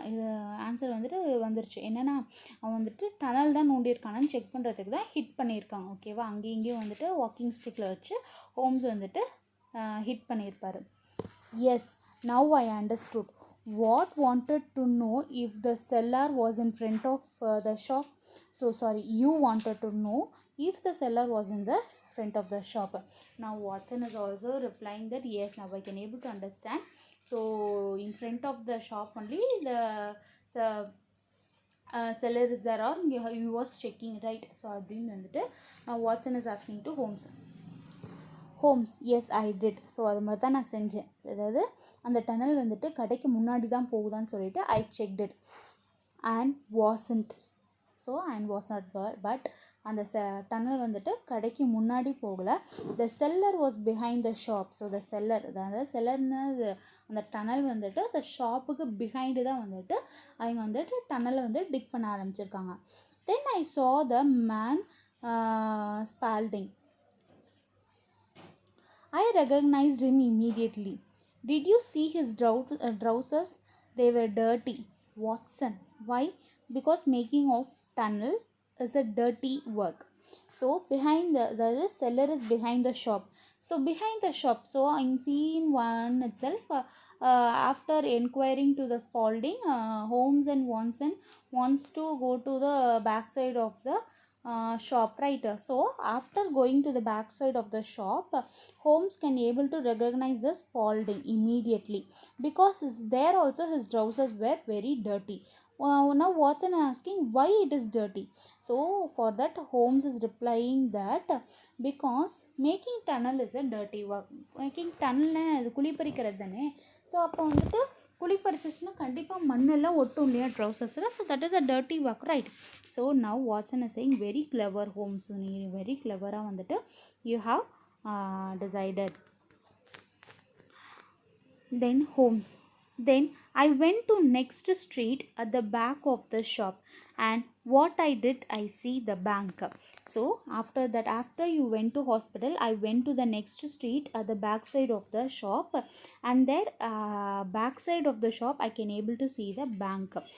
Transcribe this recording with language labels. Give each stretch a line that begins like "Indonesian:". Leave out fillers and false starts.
Tamil: இது ஆன்சர் வந்துட்டு வந்துருச்சு. என்னென்னா அவன் வந்துட்டு டனல் தான் நோண்டியிருக்கானான்னு செக் பண்ணுறதுக்கு தான் ஹிட் பண்ணியிருக்காங்க, ஓகேவா? அங்கேயும் இங்கேயும் வந்துட்டு வாக்கிங் ஸ்டிக்கில் வச்சு ஹோம்ஸ் வந்துட்டு ஹிட் பண்ணியிருப்பார்.
English: Yes, now I understood. What wanted to know if the cellar was in front of the shop. So sorry, you wanted to know if the cellar was in the front of the shop. Now Watson is also replying that yes, now I can able to understand. So in front of the shop only the cellar is there, or he was checking, right? So
Tamil: அப்படின்னு வந்துட்டு
English: Watson is asking to Holmes, yes I did.
Tamil: So அது மாதிரி தான் நான் செஞ்சேன். அதாவது அந்த tunnel வந்துட்டு கடைக்கு முன்னாடி தான் போகுதான்னு சொல்லிட்டு
English: I checked it. and wasn't.
Tamil: So and was not but அந்த டனல் வந்துட்டு கடைக்கு முன்னாடி போகலை.
English: The seller was behind the shop.
Tamil: So the seller, அதாவது செல்லர்னு அந்த டனல் வந்துட்டு அந்த ஷாப்புக்கு பிஹைண்டு தான் வந்துட்டு அவங்க வந்துட்டு டனலை வந்து டிக் பண்ண ஆரம்பிச்சிருக்காங்க.
English: Then I saw the man spalding. I recognized him immediately. Did you see his trousers? They were dirty. Watson. Why? Because making of tunnel is a dirty work. So behind the seller is behind the shop. So behind the shop. So in scene 1 itself, after inquiring to the Spalding, Holmes and Watson wants to go to the backside of the shop, right? So after going to the back side of the shop, Holmes can able to recognize the Spalding immediately because there also his trousers were very dirty. Now Watson asking why it is dirty. So for that Holmes is replying that because making tunnel is a dirty work.
Tamil: Making tunnel அது குழிப்பறிக்கிறது தானே. So அப்போ வந்துட்டு குழிப்பறிச்சிச்சுன்னா கண்டிப்பாக மண்ணெல்லாம் ஒட்டும் இல்லையா ட்ரௌசர்ஸில்.
English: So that is a dirty work, right? So now Watson is saying very clever Holmes,
Tamil: நீ very கிளவராக வந்துட்டு
English: You have decided. Then Holmes. Then I went to next street at the back of the shop, and what I did, I see the bank. So after that, after you went to hospital, I went to the next street at the back side of the shop, and there back side of the shop I can able to see the bank.